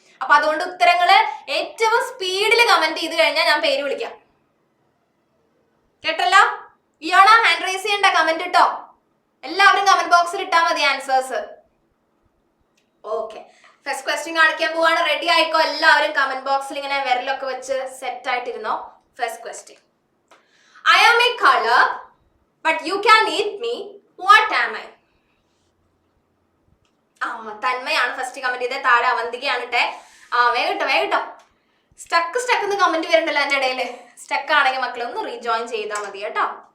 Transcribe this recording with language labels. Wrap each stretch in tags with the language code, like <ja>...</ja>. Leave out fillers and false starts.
<ml>അപ്പൊ അതുകൊണ്ട് ഉത്തരങ്ങള് ഏറ്റവും സ്പീഡിൽ കമന്റ് ചെയ്ത് കഴിഞ്ഞാൽ ഞാൻ പേര് വിളിക്കാം. കേട്ടല്ലോ? ഇയാണ ഹാൻഡ് റൈസ് ചെയ്യണ്ട, കമന്റ് ഇട്ടോ, എല്ലാവരും കമന്റ് ബോക്സിൽ ഇട്ടാ മതി ആൻസേഴ്സ്. ഓക്കെ, ഫസ്റ്റ് ക്വസ്റ്റ്യൻ കാണിക്കാൻ പോവാണ്. റെഡി ആയിക്കോ എല്ലാവരും, കമന്റ് ബോക്സിൽ ഇങ്ങനെ വിരലൊക്കെ വെച്ച് set ആയിട്ടിരുന്നോ.</ml> <en>First question, I am a color, but you can eat me. What am I?</en> <ml>തന്മയാണ് first comment ചെയ്തേ, താഴെ അവന്തികയാണ് ഇട്ടെ. വേഗട്ടോ സ്റ്റക്ക് എന്ന് കമന്റ് വരുന്നുണ്ടല്ലോ എൻ്റെ ഇടയില്. സ്റ്റക്ക് ആണെങ്കിൽ മക്കളെ ഒന്ന് റീജോയിൻ ചെയ്താൽ മതി കേട്ടോ.</ml>